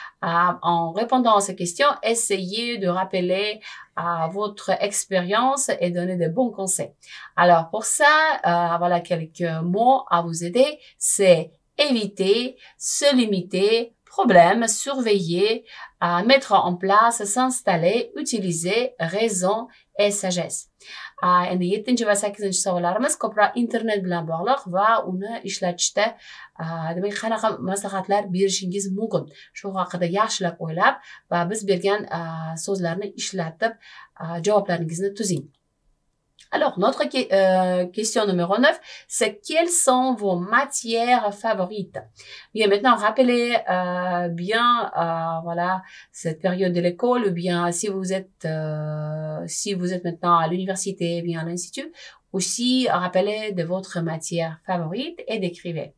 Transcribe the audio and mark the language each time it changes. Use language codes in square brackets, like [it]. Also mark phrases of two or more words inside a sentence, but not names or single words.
[fr] En répondant à ces questions, essayez de rappeler votre expérience et donner de bons conseils. Alors, pour ça, voilà quelques mots à vous aider. C'est éviter, se limiter, problème, surveiller, mettre en place, s'installer, utiliser, raison et sagesse. [uz] Endi 7 va 8 savollarimiz ko'proq internet bilan bog'liq va uni ishlatishda demak qanaqa maslahatlar berishingiz mumkin. Shu haqida yaxshilab o'ylab va biz bergan so'zlarni ishlatib javoblaringizni tuzing. [fr] Alors, notre question numéro 9, c'est quelles sont vos matières favorites? Bien, maintenant, rappelez bien, voilà, cette période de l'école, ou bien si vous êtes maintenant à l'université, bien à l'institut, aussi, rappelez de votre matière favorite et décrivez.